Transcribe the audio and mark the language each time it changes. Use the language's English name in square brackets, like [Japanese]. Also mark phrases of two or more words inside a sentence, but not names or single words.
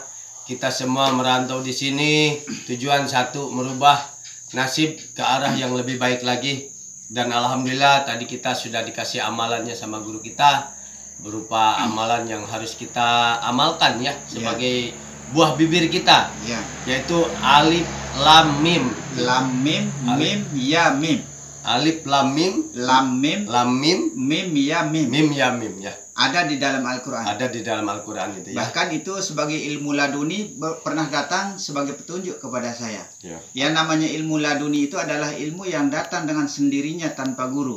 [Indonesian] Kita semua merantau di sini, tujuan satu, merubah nasib ke arah yang lebih baik lagi. Dan alhamdulillah tadi kita sudah dikasih amalannya sama guru kita, berupa amalan yang harus kita amalkan ya sebagai buah bibir kita, Ya. [Arabic] yaitu ألف لام ميم. لام ميم ميم يا ميم. ألف لام ميم, لام ميم ميم يا ميم. ميم يا ميم يا. [Indonesian] Ada di dalam Al-Qur'an. Ada di dalam Al-Qur'an itu ya. Bahkan itu sebagai ilmu laduni pernah datang sebagai petunjuk kepada saya. Ya. Yang namanya ilmu laduni itu adalah ilmu yang datang dengan sendirinya tanpa guru.